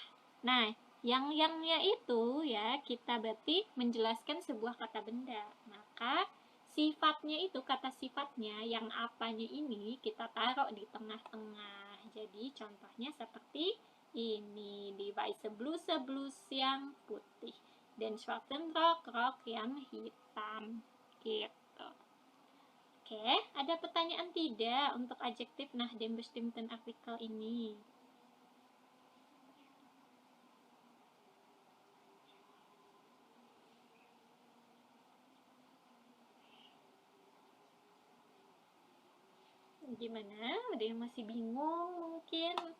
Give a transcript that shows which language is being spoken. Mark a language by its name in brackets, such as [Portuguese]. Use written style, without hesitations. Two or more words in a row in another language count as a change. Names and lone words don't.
[Indonesian] Nah, yang-yangnya itu ya kita berarti menjelaskan sebuah kata benda. Maka sifatnya itu, kata sifatnya yang apanya ini kita taruh di tengah-tengah. Jadi contohnya seperti ini, [German] di weiße Bluse [Indonesian] yang putih. [German] den schwarzen Rock, [Indonesian] rok yang hitam. Gitu. Oke, ada pertanyaan tidak untuk adjektif [German] nach dem bestimmten Artikel [Indonesian] ini? Gimana? Ada yang masih bingung mungkin?